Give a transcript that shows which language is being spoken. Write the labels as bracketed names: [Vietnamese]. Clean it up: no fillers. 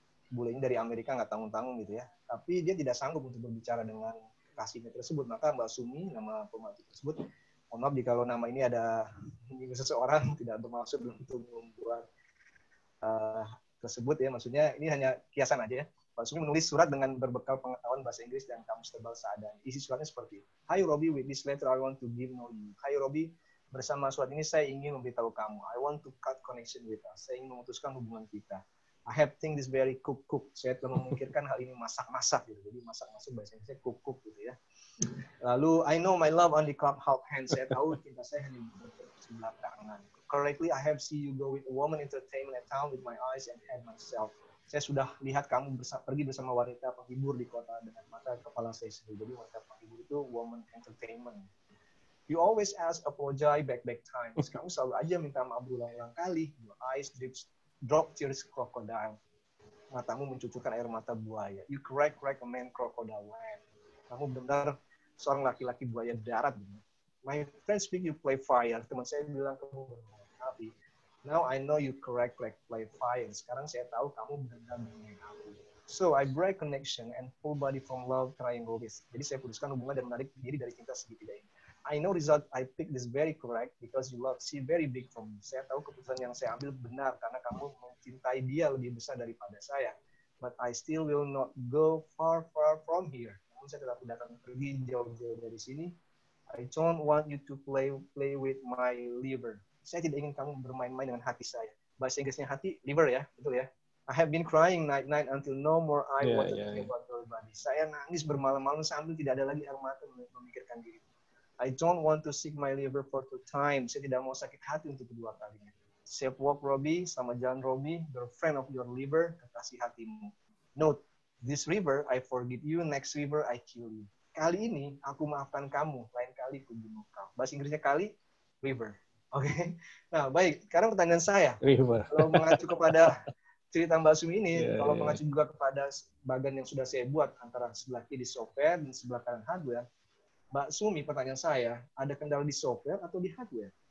[Indonesian] Bule ini dari Amerika, nggak tanggung-tanggung gitu ya. Tapi dia tidak sanggup untuk berbicara dengan kekasihnya tersebut. Maka Mbak Sumi, nama pembantu tersebut, mohon maaf jika nama ini ada seseorang, tidak bermaksud untuk membuat tersebut ya. Maksudnya ini hanya kiasan aja ya. Mbak Sumi menulis surat dengan berbekal pengetahuan bahasa Inggris dan kamus tebal seadanya. [English] Isi suratnya seperti, "Hi Robi, with this letter I want to give know you." [Indonesian] Hai Robi, bersama surat ini saya ingin memberitahu kamu. [English] I want to cut connection with us. [Indonesian] Saya ingin memutuskan hubungan kita. [English] I have think this very cook. [Indonesian] Saya telah memikirkan hal ini masak-masak gitu. Jadi masak-masak bahasa Inggrisnya cook gitu ya. [English] Lalu I know my love only clap half hands. [Indonesian] Saya tahu cinta saya hanya sebelah tangan. [English] Correctly, I have see you go with a woman entertainment at town with my eyes and head myself. [Indonesian] Saya sudah lihat kamu pergi bersama wanita penghibur di kota dengan mata kepala saya sendiri. Jadi wanita penghibur itu [English] woman entertainment. You always ask apologize back times. [Indonesian] Kamu selalu aja minta maaf berulang-ulang kali. [English] Your eyes drop tears crocodile. [Indonesian] Matamu mencucurkan air mata buaya. [English] You crack a man crocodile land. [Indonesian] Kamu benar seorang laki-laki buaya darat. [English] My friends speak you play fire. [Indonesian] Teman saya bilang kamu bermain api. [English] Now I know you crack play fire. [Indonesian] Sekarang saya tahu kamu benar bermain api. [English] So I break connection and pull body from love triangle this. [Indonesian] Jadi saya putuskan hubungan dan menarik diri dari cinta segitiga ini. [English] I know result I pick this very correct because you love she very big from me. [Indonesian] Saya tahu keputusan yang saya ambil benar karena kamu mencintai dia lebih besar daripada saya. [English] But I still will not go far from here. [Indonesian] Namun saya tetap tidak akan pergi jauh-jauh dari sini. [English] I don't want you to play with my liver. [Indonesian] Saya tidak ingin kamu bermain-main dengan hati saya. Bahasa Inggrisnya hati, liver ya, betul ya. [English] I have been crying night until no more I want to think about your body. [Indonesian] Saya nangis bermalam-malam sambil tidak ada lagi air mata memikirkan diri. [English] I don't want to seek my liver for two times. [Indonesian] Saya tidak mau sakit hati untuk kedua kalinya. [English] Safe walk, Robbie. [Indonesian] Selamat jalan, [English] Robbie. Your friend of your liver, [Indonesian] kekasih hatimu. [English] Note, this river, I forgive you. Next river, I kill you. [Indonesian] Kali ini, aku maafkan kamu. Lain kali, aku bunuh kau. Bahasa Inggrisnya kali, river. Oke. Nah, baik. Sekarang pertanyaan saya. [English] River. [Indonesian] Kalau mengacu kepada cerita Mbak Sumi ini, [English] Yeah, [Indonesian] kalau [English] yeah. [Indonesian] mengacu juga kepada bagian yang sudah saya buat antara sebelah kiri software dan sebelah kanan hardware, Mbak Sumi, pertanyaan saya, ada kendala di software atau di hardware?